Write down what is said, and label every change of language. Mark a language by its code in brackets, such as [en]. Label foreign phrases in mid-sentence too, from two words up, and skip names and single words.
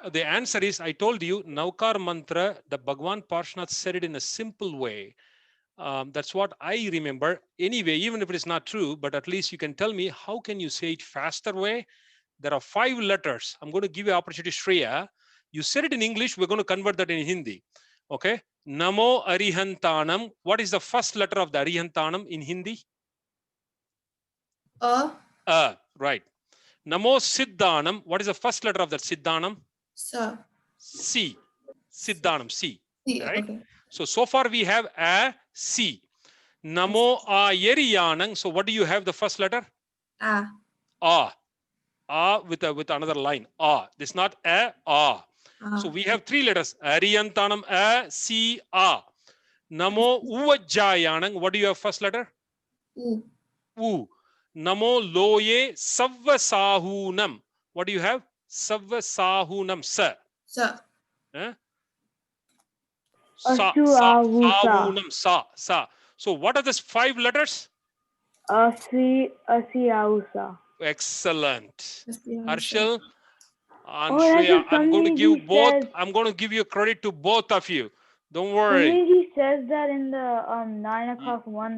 [en] The answer is, I told you, Naukar Mantra, the Bhagwan Parshanath said it in a simple way. That's what I remember. Anyway, even if it is not true, but at least you can tell me, how can you say it faster way? There are 5 letters. I'm going to give you an opportunity, Shreya. You said it in English. We're going to convert that in Hindi. [pra] Okay. Namo Arihantanam. [en] What is the first letter of the Arihantanam in Hindi? Right. [pra] Namo Siddhanam. [en] What is the first letter of that Siddhanam? Sa. C. Siddhanam. C. C. Right. Okay. So far we have a C. [pra] Namo Ayariyanam. [en] So what do you have the first letter? A. With another line. This is not a. So we have 3 letters. Ariyantanam, A, C, A. [pra] Namo Uvajjayanam. [en] What do you have first letter? U. [pra] Namo Loye Savvasahunam. [en] What do you have? [pra] Savvasahunam. Sa. [en] Sa. [pra] Sahunam. Sa. [en] So what are these 5 letters? Asiausa. Excellent. Harshal. And Shreya, I'm going to give both. I'm going to give you credit to both of you. Don't worry. He says that in the 9 o'clock one.